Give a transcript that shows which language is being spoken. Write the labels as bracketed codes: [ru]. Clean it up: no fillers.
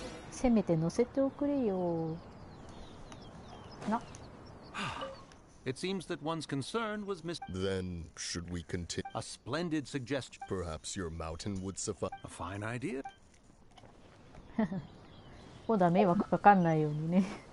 [ja] せめて乗せておくれよ。な。 [en] It seems that one's concern was Then, should we continue? A splendid suggestion. Perhaps your mountain would suffice. A fine idea. [ja] こうだ、迷惑かかんないようにね。